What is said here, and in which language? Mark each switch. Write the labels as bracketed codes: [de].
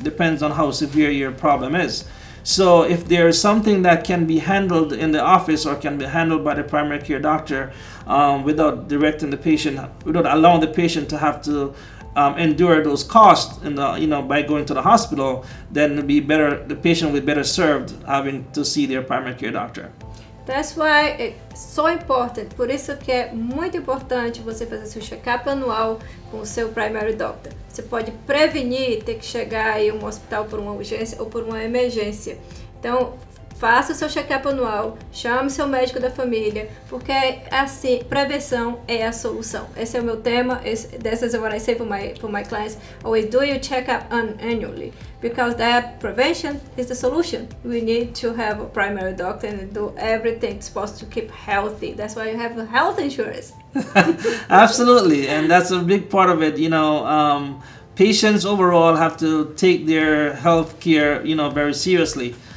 [en] Depends on how severe your problem is. So if there is something that can be handled in the office or can be handled by the primary care doctor without directing the patient, without allowing the patient to have to endure those costs by going to the hospital, then it'll be better. The patient will be better served having to see their primary care doctor. That's why it's so important. [pt] Por isso que é muito importante você fazer seu check-up anual com o seu primary doctor. Você pode prevenir ter que chegar aí a um hospital por uma urgência ou por uma emergência. Então, faça o seu check-up anual, chame seu médico da família, porque assim, prevenção é a solução. Esse é o meu tema. [en] This is what I say for my clients. Always do your check-up annually, because that prevention is the solution. We need to have a primary doctor and do everything supposed to keep healthy. That's why you have a health insurance. Absolutely, and that's a big part of it. Patients overall have to take their health care, very seriously.